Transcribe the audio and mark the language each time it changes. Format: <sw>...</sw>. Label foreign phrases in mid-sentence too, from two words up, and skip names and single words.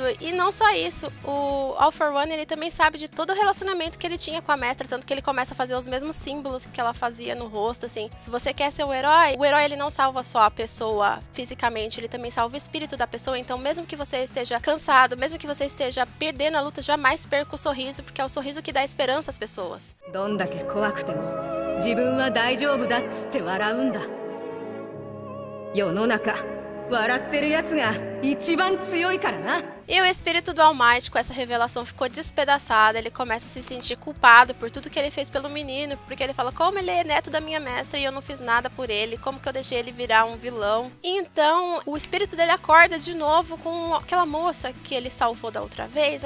<pt>E não só isso, o All for One, ele também sabe de todo o relacionamento que ele tinha com a mestra, tanto que ele começa a fazer os mesmos símbolos que ela fazia no rosto, assim. Se você quer ser o herói ele não salva só a pessoa fisicamente, ele também salva o espírito da pessoa. Então, mesmo que você esteja cansado, mesmo que você esteja perdendo a luta, jamais perca o sorriso, porque é o sorriso que dá esperança às pessoas.</pt> <ja>どんだけ怖くても自分は大丈夫だっつって笑うんだ。世の中笑ってるやつが一番強いからな。</ja> <pt>E o espírito do All Might, com essa revelação, ficou despedaçado. Ele começa a se sentir culpado por tudo que ele fez pelo menino, porque ele fala, como ele é neto da minha mestra e eu não fiz nada por ele, como que eu deixei ele virar um vilão. E então, o espírito dele acorda de novo com aquela moça que ele salvou da outra vez.</pt>